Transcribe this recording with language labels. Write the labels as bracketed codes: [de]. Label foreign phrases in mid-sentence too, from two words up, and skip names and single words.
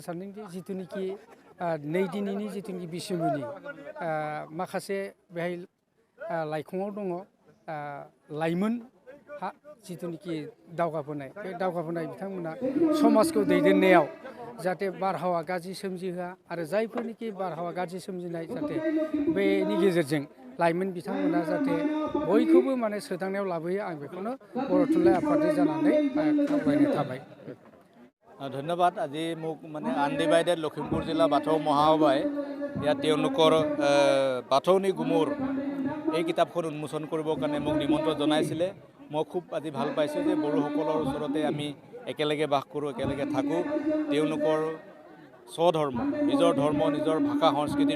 [brx] सानदोंदि जिथुनिखि नै दिनैनि जिथुनिखि बिसम्बिनि माखासे बेहाय लाइखङाव दङ लाइमोन जिथुनिखि दावगाबोनाय बे दावगाबोनाय बिथांमोना समाजखौ दैदेननायाव जाहाथे बारहावा गाज्रि सोमजिहोआ आरो जायफोरनिखि बारहावा गाज्रि सोमजिनाय जाहाथे बेनि गेजेरजों लाइमोन बिथांमोना जाहाथे बयखौबो माने सोदांनायाव लाबोयो आं बेखौनो बर' थुनलाइ आफादनि जानानै खावलायनाय थाबाय [as] ধন্যবাদ আজি মোক মানে আনডিভাইডেড লখিমপুৰ জিলা বাথৌ মহাসভাই ইয়াত তেওঁলোকৰ বাথৌনি গুমুৰ এই কিতাপখন উন্মোচন কৰিবৰ কাৰণে মোক নিমন্ত্ৰণ জনাইছিলে মই খুব আজি ভাল পাইছোঁ যে বড়োসকলৰ ওচৰতে আমি একেলগে বাস কৰোঁ একেলগে থাকোঁ তেওঁলোকৰ স্বধৰ্ম নিজৰ ধৰ্ম নিজৰ ভাষা সংস্কৃতিৰ